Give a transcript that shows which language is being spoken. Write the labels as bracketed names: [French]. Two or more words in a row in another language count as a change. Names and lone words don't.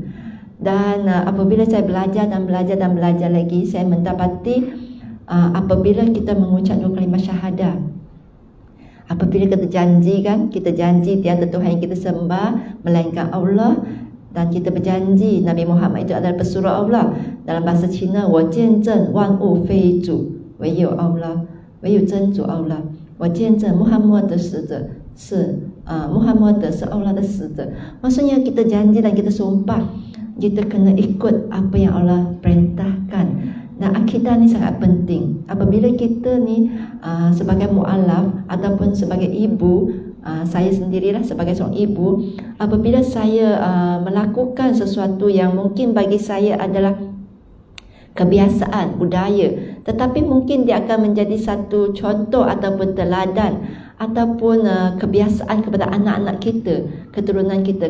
[Malay] Dan apabila saya belajar lagi, saya mendapati apabila kita mengucap 2 kalimah syahadah, apabila kita janji kan, kita janji tiada Tuhan yang kita sembah melainkan Allah, dan kita berjanji Nabi Muhammad itu adalah pesuruh Allah. Dalam bahasa Cina, [Chinese] 我见证万物非主，唯有 Allah， 唯有真主 Allah， 我见证 Muhammad 的使者是Muhammad 是 Allah 的使者。 [Malay] Maksudnya kita janji dan kita sumpah, kita kena ikut apa yang Allah perintahkan. Dan akidah ni sangat penting. Apabila kita ni sebagai mu'alaf ataupun sebagai ibu, saya sendirilah sebagai seorang ibu, apabila saya melakukan sesuatu yang mungkin bagi saya adalah kebiasaan, budaya, tetapi mungkin dia akan menjadi satu contoh ataupun teladan ataupun kebiasaan kepada anak-anak kita, keturunan kita.